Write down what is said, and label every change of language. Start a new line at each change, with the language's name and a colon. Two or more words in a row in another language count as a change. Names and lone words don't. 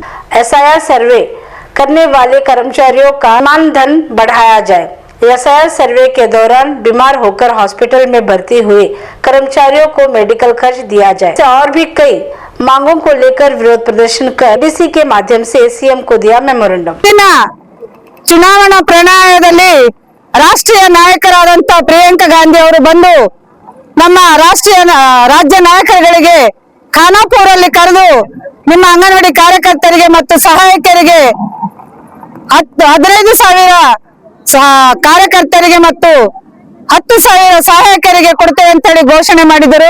Hindi: SIR सर्वे करने वाले कर्मचारियों का मानधन बढ़ाया जाए। SIR सर्वे के दौरान बीमार होकर हॉस्पिटल में भर्ती हुए कर्मचारियों को मेडिकल खर्च दिया जाए। और भी कई मांगों को लेकर विरोध प्रदर्शन कर DC के माध्यम से सीएम को दिया मेमोरेंडम।
Kannada: ಚುನಾವಣಾ ಪ್ರಣಾಳದಲ್ಲಿ ರಾಷ್ಟ್ರೀಯ ನಾಯಕರಾದಂತ ಪ್ರಿಯಾಂಕಾ ಗಾಂಧಿ ಅವರು ಬಂದು ನಮ್ಮ ರಾಜ್ಯ ನಾಯಕರುಗಳಿಗೆ ಖಾನಾಪುರಲ್ಲಿ ಕರೆದು ನಿಮ್ಮ ಅಂಗನವಾಡಿ ಕಾರ್ಯಕರ್ತರಿಗೆ ಮತ್ತು ಸಹಾಯಕರಿಗೆ 15,000 ಕಾರ್ಯಕರ್ತರಿಗೆ ಮತ್ತು 10,000 ಸಹಾಯಕರಿಗೆ ಕೊಡ್ತೇವೆ ಅಂತ ಹೇಳಿ ಘೋಷಣೆ ಮಾಡಿದರು।